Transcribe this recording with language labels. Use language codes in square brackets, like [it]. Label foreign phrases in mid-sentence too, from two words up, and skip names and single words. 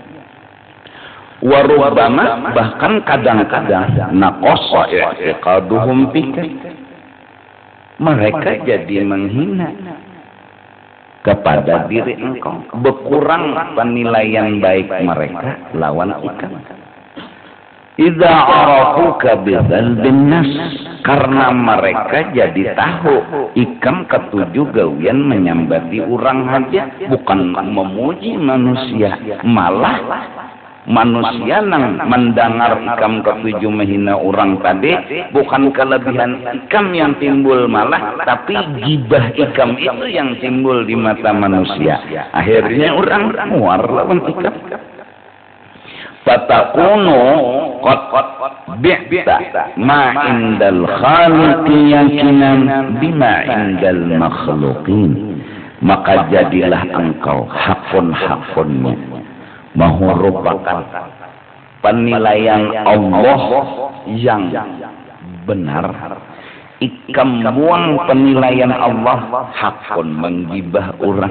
[bjn] Warubbama, bahkan kadang-kadang [ar] نقص اعتقادهم بك, [bjn] mereka jadi menghina kepada diri engkau, berkurang penilaian baik mereka lawan ikam. [ar] إذا عرفوك بثلب الناس, [bjn] karena mereka jadi tahu ikam ketujuh gawian menyambati orang aja, bukan memuji manusia, malah manusia yang mendengar ikam ketujuh menghina orang tadi, bukan kelebihan ikam yang timbul malah, tapi gibah ikam itu yang timbul di mata manusia. Akhirnya orang muar lawan ikam. [ar] فتكون قد بعت ما عند الخالق يقينا بما عند المخلوقين, [bjn] maka jadilah engkau hakun-hakunnya merupakan penilaian Allah yang benar. Ikam buang penilaian Allah, hakun menggibah orang.